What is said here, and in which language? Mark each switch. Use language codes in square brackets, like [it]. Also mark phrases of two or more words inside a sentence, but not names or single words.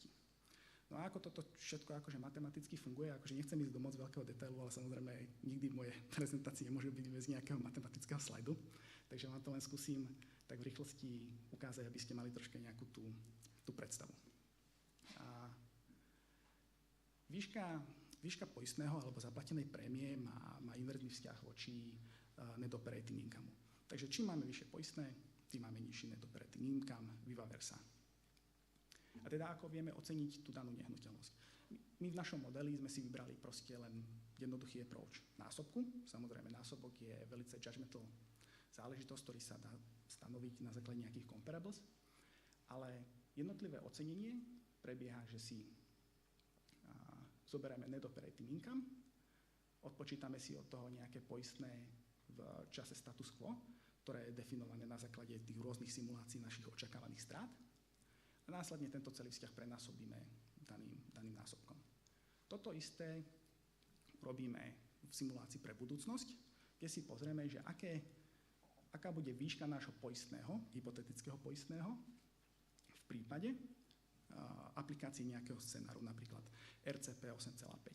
[sk] No a ako toto všetko akože matematicky funguje, akože nechcem ísť do moc veľkého detailu, ale samozrejme nikdy moje prezentácie nemôžu byť bez nejakého matematického slajdu, takže vám to len skúsim tak v rýchlosti ukázať, aby ste mali troška nejakú tú predstavu. A výška poistného alebo zaplatenej prémie má inverzný vzťah voči [en] net operating income. [sk] Takže čím máme vyššie poistné, tým máme nižší [en] net operating income, [la] viva versa. [sk] A teda ako vieme oceniť tú danú nehnuteľnosť? My v našom modeli sme si vybrali proste len jednoduchý approach násobku. Samozrejme, násobok je veľmi judgmental záležitosť, ktorý sa dá stanoviť na základe nejakých comparables, ale jednotlivé ocenenie prebieha, že si zoberieme [en] net operating income, [sk] odpočítame si od toho nejaké poistné v čase [la] status quo, [sk] ktoré je definované na základe tých rôznych simulácií našich očakávaných strát. A následne tento celý vzťah prenásobíme daným násobkom. Toto isté robíme v simulácii pre budúcnosť, kde si pozrieme, že aká bude výška nášho poistného, hypotetického poistného v prípade aplikácie nejakého scenáru, napríklad RCP 8,5.